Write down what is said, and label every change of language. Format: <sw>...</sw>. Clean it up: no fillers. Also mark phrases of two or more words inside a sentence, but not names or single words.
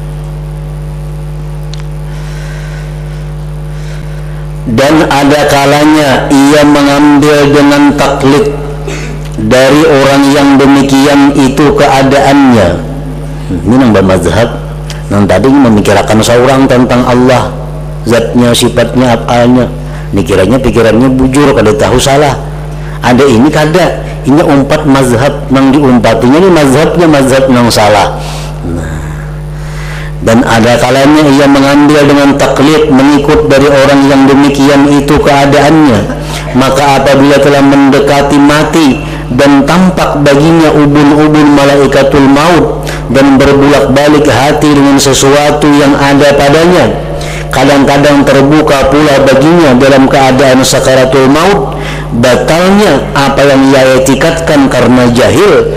<id>Dan ada kalanya ia mengambil dengan taklid dari orang yang demikian itu keadaannya. Ini nambah mazhab. Yang tadi memikirkan seorang tentang Allah, zatnya, sifatnya, apalnya.</id> <bjn>Dikiranya pikirannya bujur, kada tahu salah. Ada ini kada. Ini umpat mazhab yang diumpatinya ini mazhabnya mazhab yang salah.</bjn> <id>Nah, dan ada kalanya ia mengambil dengan taklid, mengikut dari orang yang demikian itu keadaannya, maka apabila telah mendekati mati dan tampak baginya ubun-ubun malaikatul maut dan berbulak-balik hati dengan sesuatu yang ada padanya, kadang-kadang terbuka pula baginya dalam keadaan sakaratul maut, batalnya apa yang ia etikatkan karena jahil.</id>